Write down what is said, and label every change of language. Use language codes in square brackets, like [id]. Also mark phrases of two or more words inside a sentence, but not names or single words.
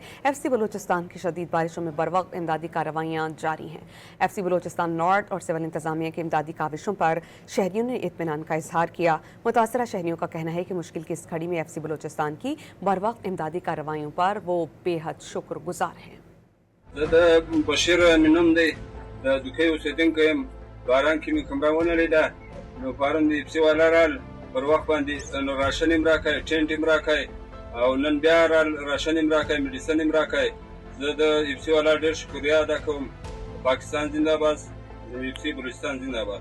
[ur] FC بلوچستان کی شدید بارشوں میں بروقت امدادی کارروائیاں جاری ہیں. FC بلوچستان نارتھ اور سول انتظامیہ کی امدادی کاوشوں پر شہریوں نے اطمینان کا اظہار کیا. متاثرہ شہریوں کا کہنا ہے کہ مشکل کی اس گھڑی میں FC بلوچستان کی بروقت امدادی کارروائیوں پر وہ بے حد شکرگزار ہیں. [ps] پر وخت باندې نو راشن هم راکړی، ټینټ هم راکړی او نن بیا راشن هم راکړی، میډیسن هم راکړی. زه د FC والا ډېر شکریه ادا کوم. پاکستان زنده باد، FC بلوچستان زنده باد.